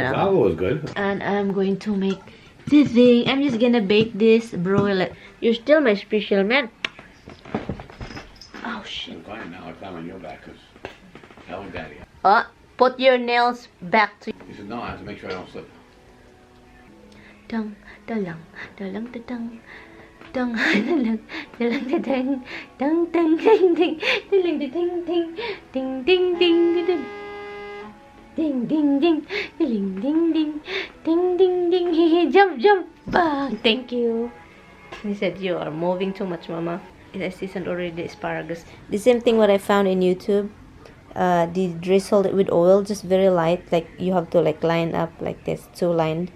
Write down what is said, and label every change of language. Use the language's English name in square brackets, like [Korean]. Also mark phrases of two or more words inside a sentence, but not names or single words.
[English] The guava was good. And I'm going to make the thing. I'm just gonna bake this, broil it. You're still my special man. Oh, shit. I'm fine now. I climb on your back because I like daddy. Put your nails back to. He said, no, I have to make sure I don't slip. Dang, dalang, dalang, dadang, dang, dalang, dalang, dadang, dang, dang, ding, ding, dalang, dadang, ding, ding, ding, ding, ding, ding, ding, ding, ding, ding, ding, ding, ding, ding, jump, jump, bang. Thank you. He said, you are moving too much, Mama. I seasoned already the asparagus. The same thing what I found in YouTube. They drizzled it with oil, just very light, like you have to like line up like this, 2 lined.